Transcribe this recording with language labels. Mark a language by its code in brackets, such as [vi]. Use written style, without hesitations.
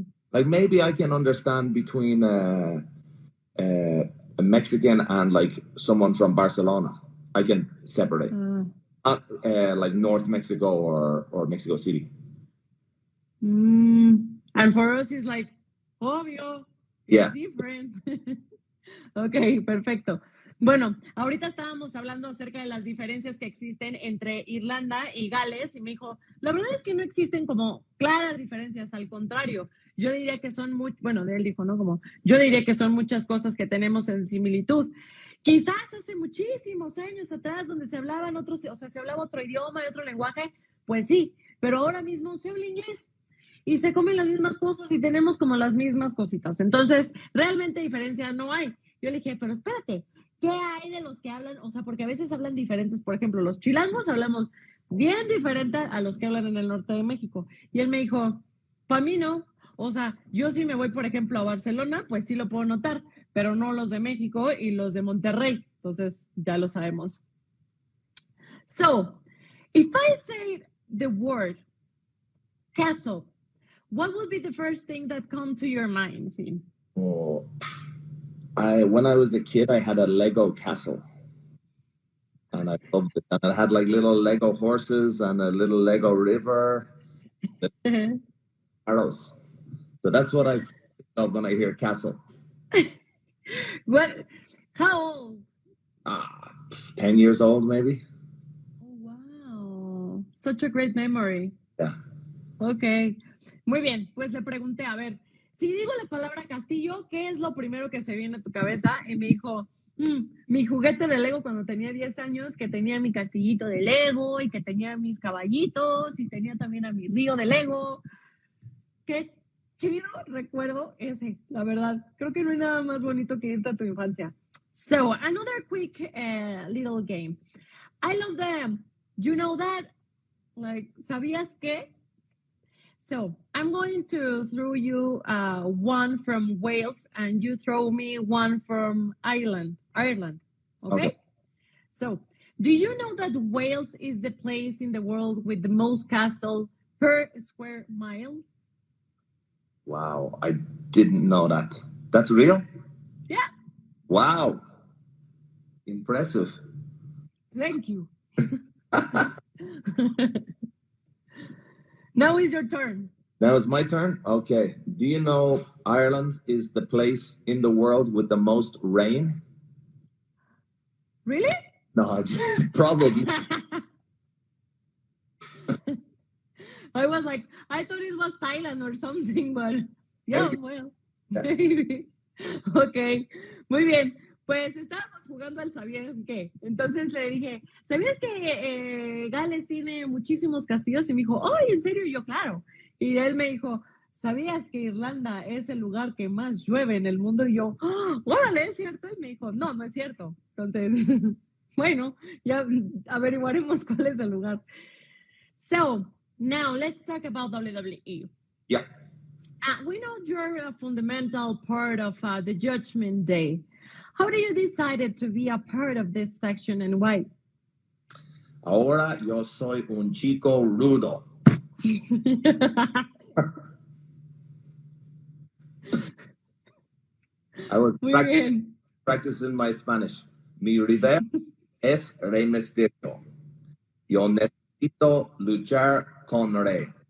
[en] Like, maybe I can understand between a Mexican and, like, someone from Barcelona. I can separate. Not like North Mexico or Mexico City. And for us, it's like, [es] obvio, [en] it's different. [es] Ok, perfecto. Bueno, ahorita estábamos hablando acerca de las diferencias que existen entre Irlanda y Gales y me dijo, la verdad es que no existen como claras diferencias, al contrario, yo diría que son él dijo, ¿no? Como, yo diría que son muchas cosas que tenemos en similitud. Quizás hace muchísimos años atrás donde se hablaban se hablaba otro idioma y otro lenguaje, pues sí, pero ahora mismo se habla inglés. y se comen las mismas cosas y tenemos como las mismas cositas. Entonces, realmente diferencia no hay. Yo le dije, pero espérate, ¿qué hay de los que hablan? O sea, porque a veces hablan diferentes. Por ejemplo, los chilangos hablamos bien diferente a los que hablan en el norte de México. Y él me dijo, para mí no. O sea, yo si me voy, por ejemplo, a Barcelona, pues sí lo puedo notar, pero no los de México y los de Monterrey. Entonces, ya lo sabemos. [en] So, if I say the word castle, what would be the first thing that comes to your mind, Finn? Oh, when I was a kid, I had a Lego castle, and I loved it. And it had like little Lego horses and a little Lego river, arrows. So that's what I think of when I hear castle. What? How old? 10 years old, maybe. Oh, wow. Such a great memory. Yeah. [es] Ok. Muy bien. Pues le pregunté, a ver, si digo la palabra castillo, ¿qué es lo primero que se viene a tu cabeza? Y me dijo, mi juguete de Lego cuando tenía 10 años, que tenía mi castillito de Lego y que tenía mis caballitos y tenía también a mi río de Lego. Qué chido recuerdo ese, la verdad. Creo que no hay nada más bonito que irte a tu infancia. [en] So, another quick little game. I love them. You know that? Like, [es] ¿sabías qué? [en] So, I'm going to throw you one from Wales and you throw me one from Ireland. Okay? So, do you know that Wales is the place in the world with the most castle per square mile? Wow, I didn't know that. That's real? Yeah. Wow. Impressive. Thank you. Now is your turn. Now it's my turn? Okay. Do you know Ireland is the place in the world with the most rain? Really? No, probably. I was like, I thought it was Thailand or something, but yeah, well, maybe. [es] Ok, muy bien. Pues estábamos jugando al ¿sabías qué? Entonces le dije, ¿sabías que Gales tiene muchísimos castillos? Y me dijo, ¡ay, en serio! Y yo, claro. Y él me dijo, ¿sabías que Irlanda es el lugar que más llueve en el mundo? Y yo, ¡oh, órale, es cierto! Y me dijo, no, no es cierto. Entonces, bueno, ya averiguaremos cuál es el lugar. [en] So, now let's talk about WWE. Yeah. We know you're a fundamental part of the Judgment Day. How do you decide to be a part of this faction and why? [es] Ahora yo soy un chico rudo. [en] I was practicing my Spanish. [es] Mi rival es Rey Mysterio. Yo necesito luchar con Rey.